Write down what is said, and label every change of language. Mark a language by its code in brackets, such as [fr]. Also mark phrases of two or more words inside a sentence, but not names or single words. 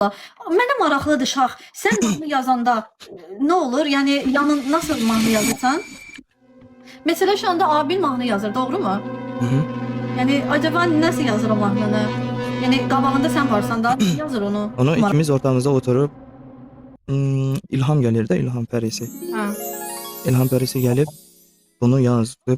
[az] Mənə maraqlıdır Şax. Sən mahnı yazanda nə olur? Yəni nasıl mahnı yazırsan? [tr] Mesela şu anda abin mahnı yazır, doğru mu? Hı-hı. Yani acaba nasıl yazır o mahnını? Yani qabağında sen varsan da yazır onu. Onu ikimiz ortamızda oturup İlham gelir de İlham Perisi. Ha. İlham Perisi gelip bunu yazıp